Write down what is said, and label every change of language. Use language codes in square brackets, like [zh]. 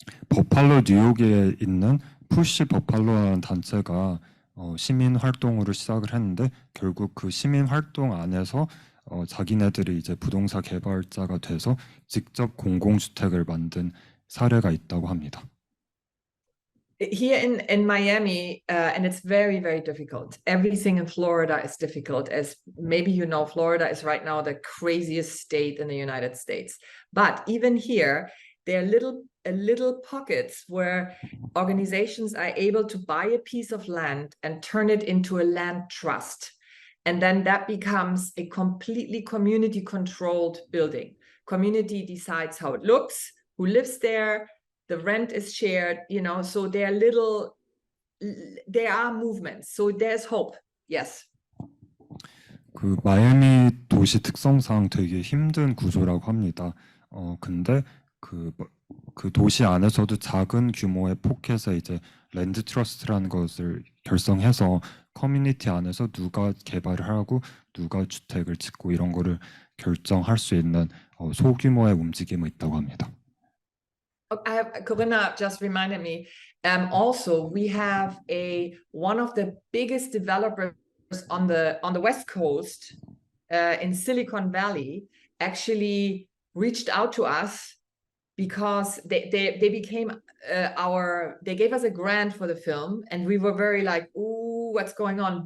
[ko] 버팔로 뉴욕에 있는 푸시 버팔로라는 단체가 시민 활동으로 시작을 했는데 결국 그 시민 활동 안에서 자기네들이 이제 부동산 개발자가 돼서 직접 공공주택을 만든 사례가 있다고 합니다. [en] Here in Miami, and it's very, very difficult. Everything in Florida is difficult. As maybe you know, Florida is right now the craziest state in the United States. But even here, there are little pockets where organizations are able to buy a piece of land and turn it into a land trust. And then that becomes a completely community-controlled building. Community decides how it looks, who lives there, the rent is shared, you know, so there are movements. So there's hope. Yes. [ko] 그 마이애미 도시 특성상 되게 힘든 구조라고 합니다. 근데 그 도시 안에서도 작은 규모의 포켓에 이제 랜드 트러스트라는 것을 결성해서 커뮤니티 안에서 누가 개발을 하고 누가 주택을 짓고 이런 거를 결정할 수 있는 소규모의 움직임이 있다고 합니다. [en] Corinna just reminded me. Also, we have one of the biggest developers on the West Coast in Silicon Valley actually reached out to us because they became they gave us a grant for the film, and we were very like, ooh, what's going on?